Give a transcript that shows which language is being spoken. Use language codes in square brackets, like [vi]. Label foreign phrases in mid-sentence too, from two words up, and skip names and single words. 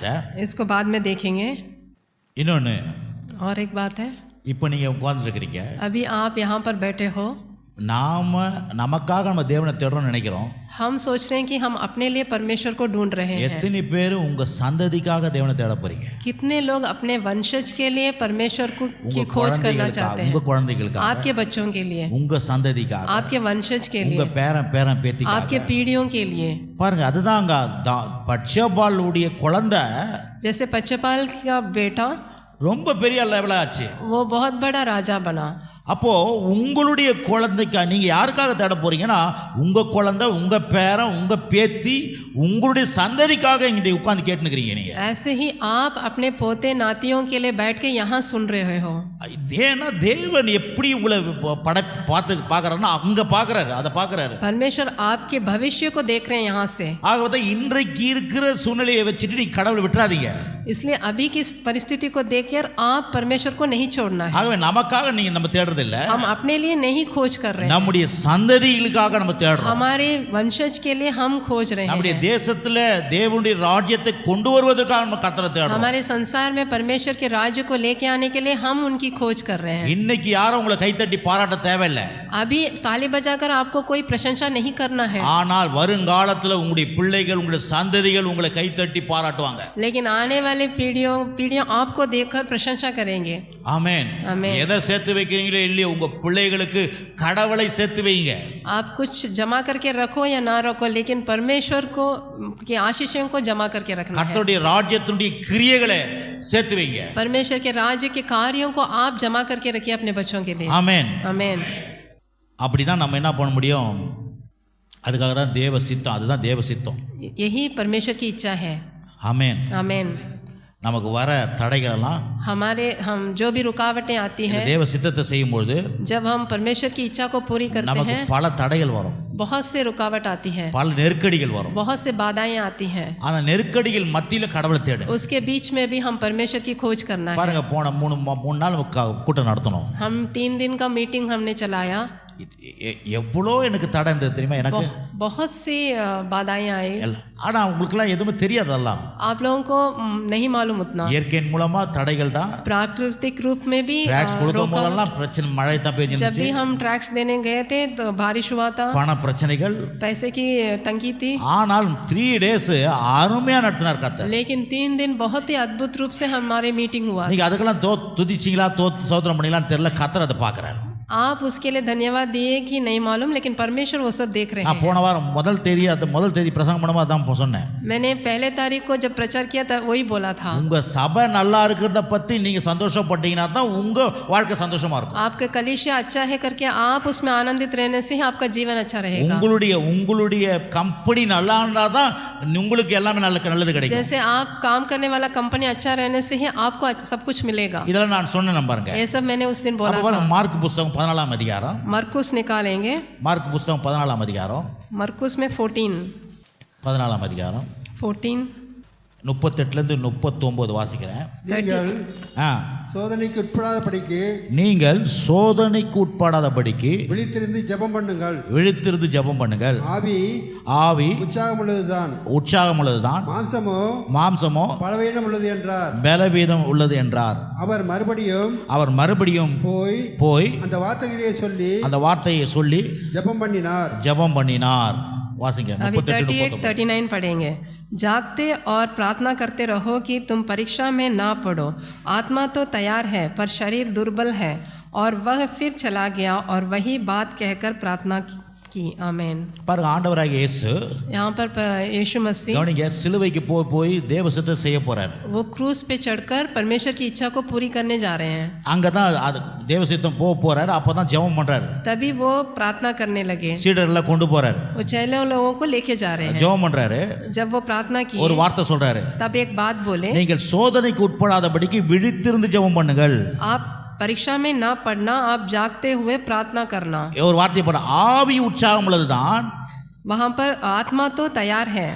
[ta] இதை [hi] इसको बाद में देखेंगे। [ta] இன்னொன்று, [hi] और एक बात है, [ta] இப்போ நீங்கள் உட்கார்ந்துருக்கிறீங்க, [hi] अभी आप यहाँ पर बैठे हो, [ta] நமக்காக நம்ம தேவனை தேடுறோம்னு நினைக்கிறோம். [hi] हम सोच रहे हैं कि हम अपने लिए परमेश्वर को ढूंढ रहे हैं। [ta] எத்தனை பேர் உங்க சந்ததிக்காக தேவனை தேட போறீங்க? [hi] कितने लोग अपने वंशज के लिए परमेश्वर को की [ta] உங்க [hi] खोज करना [ta] குழந்தைகளுக்காக, [hi] चाहते [ta] உங்க [hi] हैं, [ta] குழந்தைகளுக்காக, [hi] आपके बच्चों के लिए, [ta] உங்க சந்ததிக்காக, [hi] आपके वंशज के [ta] உங்க [hi] लिए, [ta] பேரன் பேத்திக்காக. [hi] आपके पीढ़ियों के लिए। [ta] பாருங்க, அதுதாங்க பட்சபாலுடைய குழந்தை [hi] जैसे पच्चपाल का बेटा [ta] ரொம்ப பெரிய லெவல் ஆச்சு. [hi] वो बहुत बड़ा राजा बना। [ta] அப்போ உங்களுடைய குழந்தைக்கா நீங்க யாருக்காக தேட போறீங்கன்னா, உங்க குழந்தை, உங்க பேரன், உங்க பேத்தி, உங்களுடைய சந்ததிக்காக இங்க உட்கார்ந்து கேட்டுக்கிறீங்க நீங்க. [hi] ऐसे ही आप अपने पोते नातियों के लिए बैठ के यहाँ सुन रहे हो। [ta] ஏன்னா தேவன் எப்படி உங்களை பார்க்கறாருன்னா அங்க பார்க்கறாரு, அதை பார்க்கறாரு. [hi] परमेश्वर आपके भविष्य को देख रहे हैं यहाँ से। [ta] ஆகவே இன்றைக்கு இருக்கிற சூழ்நிலையை வச்சுட்டு நீங்க கடவுளை விட்டுறாதீங்க. [hi] इसलिए अभी की परिस्थिति को देखकर आप परमेश्वर को नहीं छोड़ना है। [ta] ஆகவே நமக்காக நீங்க நம்ம தேடுறது இல்ல, [hi] हम अपने लिए नहीं खोज कर रहे हैं, [ta] நம்முடைய சந்ததிகளுக்காக நம்ம தேடுறோம். [hi] हमारे वंशज के लिए हम खोज रहे [ta] நம்முடைய [hi] हैं। [ta] தேசத்துல தேவனுடைய ராஜ்யத்தை கொண்டு வருவதற்காக நம்ம கர்த்தரை தேடுறோம். [hi] हमारे संसार में परमेश्वर के राज्य को लेके आने के लिए हम उनकी खोज कर रहे हैं। [ta] இன்னைக்கு யாரும் உங்களை கைத்தட்டி பாராட்ட தேவையில்லை. [hi] अभी ताली बजाकर आपको कोई प्रशंसा नहीं करना है, [ta] ஆனால் வருங்காலத்துல உங்களுடைய பிள்ளைகள், உங்களுடைய சந்ததிகள் உங்களை கைத்தட்டி பாராட்டுவாங்க. [hi] लेकिन आने वाले पीढ़ियों आपको देखकर प्रशंसा करेंगे। [ta] ஆமென். ஆமென். எதை சேர்த்து வைக்கிறீங்களோ இல்லையோ உங்க பிள்ளைகளுக்கு கடவுளை சேர்த்து வைங்க. [hi] आप कुछ जमा करके रखो या ना रखो, लेकिन परमेश्वर को की आशीषों को जमा करके रखना है। [ta] கர்த்தருடைய ராஜ்யத்தினுடைய கிரியைகளை சேர்த்து வைங்க. [hi] परमेश्वर के राज्य के कार्यों को आप जमा करके रखिए अपने बच्चों के लिए। [ta] ஆமென். [hi] आमीन। [ta] அப்படிதான் நம்ம என்ன பண்ண முடியும்? அதுக்காக தான் தேவ சித்தம், அதுதான் தேவ சித்தம். [hi] यही परमेश्वर की इच्छा है। [ta] ஆமென். [hi] आमीन। [ta] நமக்கு வர தடைகளெல்லாம் [hi] हम जो भी रुकावटें आती हैं, [ta] தேவ சித்தத்தை செய்யும்போது [hi] जब हम परमेश्वर की इच्छा को पूरी करते [ta] நமக்கு [hi] हैं, [ta] பல தடைகள் வரும், [hi] बहुत से रुकावट आती है, [ta] பல நெருக்கடிகள் வரும். [hi] बहुत से बाधाएं आती हैं। [ta] அந்த நெருக்கடிகள் மத்தியில கடவுளை தேடு. [hi] उसके बीच में भी हम परमेश्वर की खोज करना है। [ta] பாருங்க, போன 3 நாள் கூட்டம் நடத்தணும். [hi] हम 3 दिन का मीटिंग हमने चलाया। [ta] எவ்வளோ எனக்கு தடை இருந்தது தெரியுமா எனக்கு [hi] बहुत सी बाधाएं आई। [ta] ஆனால் உங்களுக்குலாம் எதுவுமே தெரியாதெல்லாம் [hi] आप लोगों को नहीं मालूम उतना। [ta] இயற்கையின் மூலமா தடைகள் தான். [hi] प्राकृतिक रूप में भी [ta] ட்ராக்ஸ் கொடுக்கும் போதெல்லாம் பிரச்சனை, மழை தான் [hi] जब [ta] பெஞ்சிருந்துச்சு, [hi] भी हम ट्रैक्स देने गए थे तो बारिश हुआ था, [ta] பண பிரச்சனைகள். [hi] पैसे की तंगी थी, [ta] ஆனால் 3 days அருமையா நடத்தினார் கர்த்தர். [hi] लेकिन 3 दिन बहुत ही अद्भुत रूप से हमारी मीटिंग हुआ। [ta] நீங்க அதுக்கெல்லாம் துதிச்சிங்களா சோதனம் பண்ணீங்களான்னு தெரியல, கர்த்தர் அதை பார்க்கறாரு. [hi] आप उसके लिए धन्यवाद दिए कि नहीं मालूम, लेकिन परमेश्वर वो सब देख रहे [ta] நான் [hi] हैं। [ta] போன வாரம் முதல் தேதி பிரசங்கம் பண்ணும்போது அதான் சொன்னேன். [hi] मैंने पहले तारीख को जब प्रचार किया था वही बोला था। [ta] உங்க சபை நல்லா இருக்கிறத பத்தி நீங்க சந்தோஷப்பட்டீங்கன்னா தான் உங்க வாழ்க்கை சந்தோஷமா இருக்கும். [hi] आपका कलीसिया अच्छा है करके आप उसमें आनंदित रहने से ही आपका जीवन अच्छा रहेगा। [ta] உங்களுடைய கம்பெனி நல்லா இருந்தா தான் உங்களுக்கு எல்லாமே நல்லது கிடைக்கும். [hi] जैसे आप काम करने वाला कंपनी अच्छा रहने से ही आपको सब कुछ मिलेगा। [ta] இதெல்லாம் நான் சொன்னேன் பாருங்க. [hi] ये सब मैंने उस दिन बोला था। [ta] மார்க் புத்தகம் 14ஆம் அதிகாரம், [hi] मरकुस निकालेंगे, [ta] மார்க் புத்தகம் 14ஆம் அதிகாரம், [hi] मरकुस में [ta] 14ஆம் அதிகாரம் 14 38 இருந்து 39 வாசிக்கிறேன். நீங்கள் சோதனைக்கு உட்படாதபடிக்கு விழித்திருந்து ஜெபம் பண்ணுங்கள். ஆவி உற்சாகமுள்ளதுதான், மாம்சமோ பலவீனம் உள்ளது என்றார். அவர் மறுபடியும் போய் அந்த வார்த்தையை சொல்லி ஜெபம் பண்ணினார். வாசிங்க. [hi] अभी 38-39 पढ़ेंगे। जागते और प्रार्थना करते रहो कि तुम परीक्षा में ना पड़ो। आत्मा तो तैयार है पर शरीर दुर्बल है। और वह फिर चला गया और वही बात कहकर प्रार्थना की। आमीन। [ta] पर ஆண்டவராகிய இயேசு [hi] यहाँ पर यीशु मसीह [ta] கவனிங்க, சிலுவைக்கு போய் தேவ சித்தத்தை செய்ய போறார். [hi] वो क्रूस पे चढ़कर परमेश्वर की इच्छा को पूरी करने जा रहे हैं। [ta] அங்கதான் தேவ சித்தம் போறாரு. அப்பதான் ஜெபம் பண்றாரு. [hi] तभी वो प्रार्थना करने लगे। [ta] சீடர்களை கொண்டு போறாரு. [hi] वो चेलों लोगों को लेके जा रहे हैं। [ta] ஜெபம் பண்றாரு. [hi] जब वो प्रार्थना की [ta] ஒரு வார்த்தை சொல்றாரு. [hi] तब एक बात बोले, [ta] நீங்கள் சோதனைக்கு உட்படாதபடிக்கு விழித்திருந்து ஜெபம் பண்ணுங்கள். [hi] आप परीक्षा में ना पढ़ना, आप जागते हुए प्रार्थना करना। [ta] ஒரு வார்த்தை போற, ஆவி உற்சாகம் உள்ளதுதான், [hi] वहाँ पर आत्मा तो तैयार है